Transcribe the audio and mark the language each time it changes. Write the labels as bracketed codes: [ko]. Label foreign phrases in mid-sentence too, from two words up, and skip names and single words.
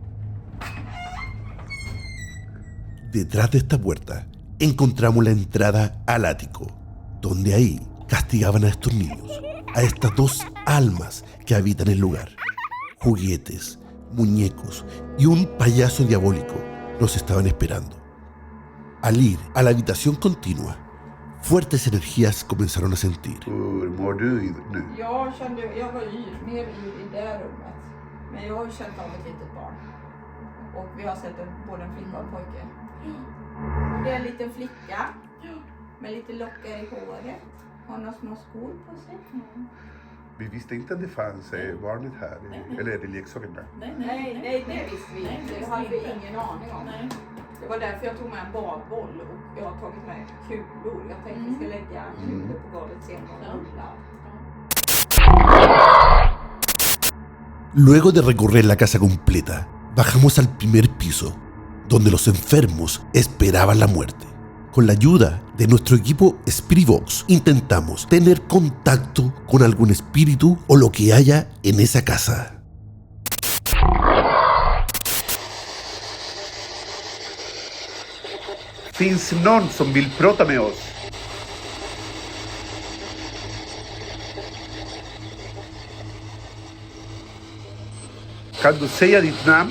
[es] Detrás de esta puerta encontramos la entrada al ático, donde ahí castigaban a estos niños, a estas dos almas que habitan el lugar. Juguetes, muñecos y un payaso diabólico nos estaban esperando. Al ir a la habitación continua, fuertes energías comenzaron a sentir. [sv] Hur mår du nu? Jag var mer i det rummet. Men jag har ju känt av ett litet barn. Och vi har sett både en flicka och en pojke. Det är en liten flicka med lite lockar i håret. Har några små skor på sig. Vi visste inte att det fanns barnet här, eller är det leksakerna? Nej, det visste vi inte. Det hade vi ingen aning om. Det var därför jag tog med en badboll och jag har tagit med kulor. Jag tänkte vi ska lägga kulor på golvet sen och rulla. [es] Luego de recorrer la casa completa, bajamos al primer piso, donde los enfermos esperaban la muerte. Con la ayuda de nuestro equipo Spirivox, intentamos tener contacto con algún espíritu o lo que haya en esa casa. [sv] Finns någon som vill prata med oss? Kan du säga ditt namn?